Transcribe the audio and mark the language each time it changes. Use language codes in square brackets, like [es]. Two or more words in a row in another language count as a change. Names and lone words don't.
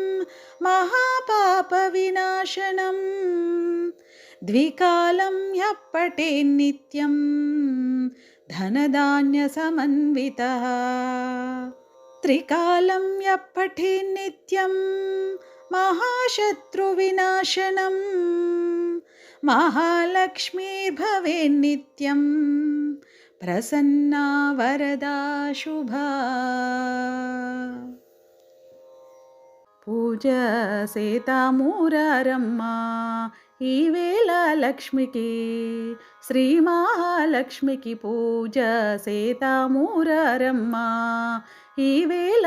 [sa] महापापविनाशनं द्विकालं यः पठेन्नित्यं धनधान्यसमन्वितः त्रिकालं यः पठेन्नित्यं महाशत्रुविनाशनं महालक्ष्मीर्भवेन्नित्यं प्रसन्ना वरदा शुभा [te] పూజ సీతామూరారమ్మ ఈవేళ లక్ష్మికి శ్రీ మహాలక్ష్మికి పూజ సీతామూరారమ్మ ఈవేళ